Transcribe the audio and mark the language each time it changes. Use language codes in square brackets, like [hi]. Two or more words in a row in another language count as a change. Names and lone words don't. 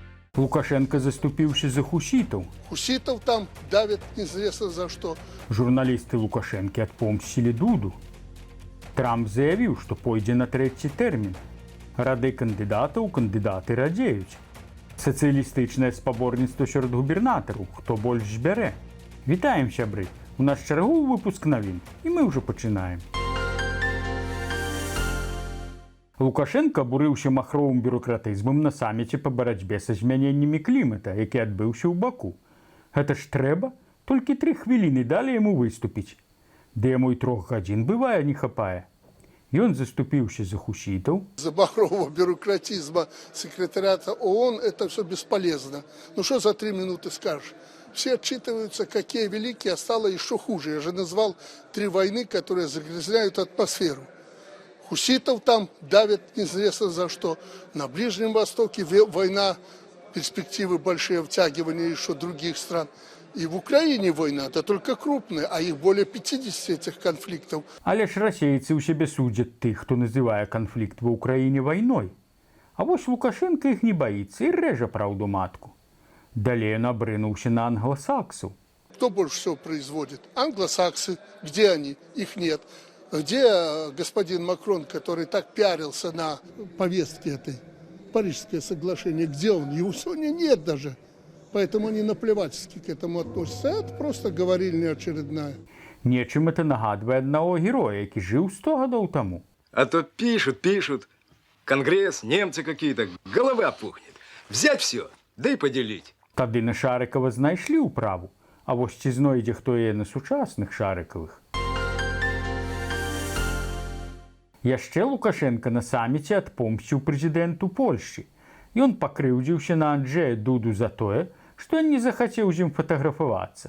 [be] Лукашенко заступіўся за хусітаў. [ru] Хуситов там давят неизвестно за что. [be] Журналісты Лукашэнкі адпомсцілі Дуду. Трамп заявіў, што пойдзе на трэці тэрмін. Рады кандыдатаў кандыдаты радзеюць. Сацыялістычнае спаборніцтва сярод губернатараў, хто больш бярэ. Вітаем, сябры! У нас чарговы выпуск навін, і мы ўжо пачынаем. Лукашенко абурыўся махровым бюракратызмам на саміце па барацьбе са змяненнямі клімата, які адбыўся ў Баку. Гэта ж трэба, толькі 3 хвіліны далі яму выступіць. Ды яму і 3 гадзін бывае не хапае. Ён заступіўся за хусітаў. [ru] За махрового бюрократизма секретариата ООН это все бесполезно. Ну что за 3 минуты скажешь? Все отчитываются, какие великие, а стало еще хуже. Я же назвал 3 войны, которые загрязняют атмосферу. Хуситов там давят неизвестно за что. На Ближнем Востоке война, перспективы большие, втягивания еще других стран. И в Украине война, это только крупная, а их более 50 этих конфликтов. [be] Але ж расейцы ў сябе судзяць тых, хто называе канфлікт ва ўкраіне вайной. А вось Лукашенко іх не баіцца і рэжа праўду матку. Далей ён абрынуўся на англасаксаў. [ru] Кто больше всего производит? Англосаксы. Где они? Их нет. Где господин Макрон, который так пиарился на повестке этой, Парижское соглашение, где он? Его сегодня нет даже. Поэтому они наплевательски к этому относятся. Это просто говорильня очередная. [be] Нечым это нагадвае аднаго героя, які жыў 100 гадоў таму. [ru] А то пишут. Конгресс, немцы какие-то, голова пухнет. Взять все, да и поделить. [be] Тады на Шарыкава знайшлі ўправу, а вось ці знойдзе хто яе на сучасных Шарыкавых. Яшчэ Лукашенко на саміце адпомсціў прэзідэнту Польшчы. Ён пакрыўдзіўся на Анджэя Дуду за тое, што ён не захацеў з ім фатаграфавацца.